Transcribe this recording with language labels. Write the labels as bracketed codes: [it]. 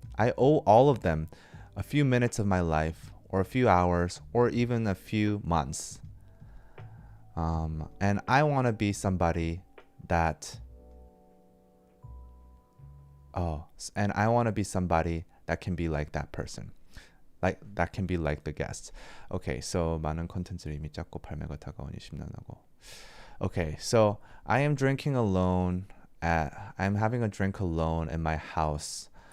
[en] I owe all of them a few minutes of my life, or a few hours, or even a few months. And I want to be somebody that. And I want to be somebody that can be like that person. Like that can be like the guests. Okay, so [ko] 많은 콘텐츠를 이미 짰고 발매가 다가오니 심란하고. [en] Okay, so I am drinking alone. I'm having a drink alone in my house.